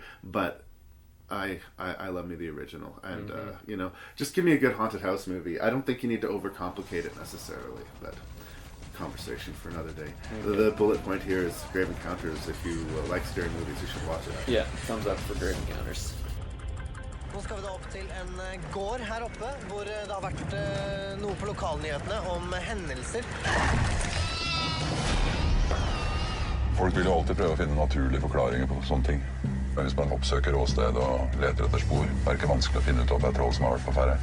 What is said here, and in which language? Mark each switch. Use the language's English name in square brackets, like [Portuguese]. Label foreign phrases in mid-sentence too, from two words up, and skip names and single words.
[English] But I love me the original. And, just give me a good haunted house movie. I don't think you need to overcomplicate it necessarily. But conversation for another day. The bullet point here is Grave Encounters. If you like scary movies, you should watch it. Yeah, thumbs up for Grave Encounters. [Norwegian] Nå skal vi da opp til en gård her oppe, hvor det har vært noe på lokalnyhetene om hendelser. Folk vil jo alltid prøve å finne naturlige forklaringer på sånne ting. Men hvis man oppsøker åsted og leter etter spor, er det ikke vanskelig å finne ut om det er troll som har vært på ferde.